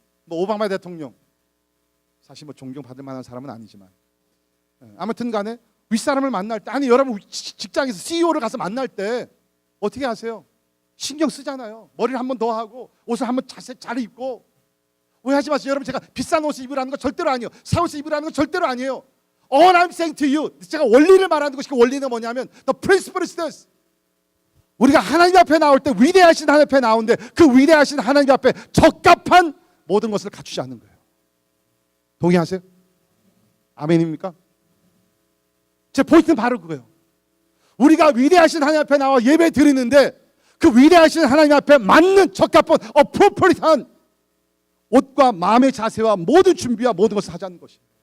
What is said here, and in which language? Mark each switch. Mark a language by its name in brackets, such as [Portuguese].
[Korean] 오바마 대통령, 사실 존경받을 만한 사람은 아니지만 아무튼 간에 윗사람을 만날 때, 여러분 직장에서 CEO를 가서 만날 때 어떻게 하세요? 신경 쓰잖아요. 머리를 한 번 더 하고 옷을 한 번 잘 입고. 오해하지 마세요. 여러분 제가 비싼 옷을 입으라는 거 절대로 아니에요. 새 옷을 입으라는 거 절대로 아니에요. [English] All I'm saying to you, [Korean] 제가 원리를 말하는 것이, 그 원리는 뭐냐면 [English] The principle is this. [Korean] 우리가 하나님 앞에 나올 때, 위대하신 하나님 앞에 나오는데 그 위대하신 하나님 앞에 적합한 모든 것을 갖추지 않는 거예요. 동의하세요? 아멘입니까? 제 포인트는 바로 그거예요. 우리가 위대하신 하나님 앞에 나와 예배 드리는데 그 위대하신 하나님 앞에 맞는 적합한 appropriate한 옷과 마음의 자세와 모든 준비와 모든 것을 하자는 것이.